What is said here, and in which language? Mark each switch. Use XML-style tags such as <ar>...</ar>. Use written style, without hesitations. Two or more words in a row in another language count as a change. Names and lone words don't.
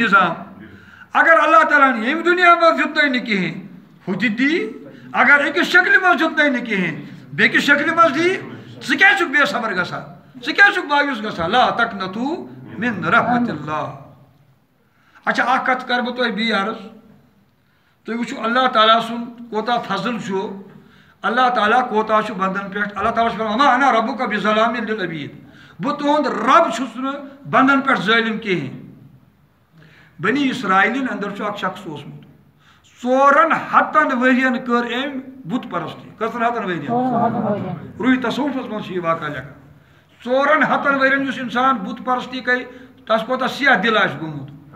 <ks>نظام اگر اللہ تعالیٰ ہن ییٚمہِ دُنیا منٛز دیُتنَے نہٕ کِہیٖنۍ ہُہ تہِ دی اگر أکِس شکلہِ منٛز دیُتنَے نہٕ کِہیٖنۍ بیٚکِس شکلہِ منٛز دی ژٕ کیٛازِ چھُکھ بے صبر گژھان ژٕ کیٛازِ چھُکھ مایوٗس گژھان</ks> <ar>لا تقنطوٗ من رحمت اللہ</ar> <ks>اچھا اکھ کتھ کرٕ بہٕ تۄہہِ بیٚیہِ عرض تُہۍ وٕچھِو اللہ تعالیٰ سُنٛد کوتاہ فضل چھُ اللہ تعالیٰ کوتاہ چھُ بنٛدن پٮ۪ٹھ اللہ تعالیٰ چھُ وَنان</ks> <ar>وما انا ربُکَ بِظَلامٍ لِلعبیٖد</ar> <ks>بہٕ تُہُنٛد رب چھُس نہٕ بنٛدن پٮ۪ٹھ ظٲلِم کِہیٖنۍ بنی اسرائیلن اندر چھُ اکھ شخص اوسمُت 400 ؤرین کٔر أمۍ بُت پرستی کٔژن 100 ؤرین روٗحی تصوفس منٛز چھُ یہِ واقعہ لیکھان 400 ؤرین یُس انسان بُت پرستی کرِ تس کوتاہ سیاہ دِل آسہِ گوٚمُت</ks>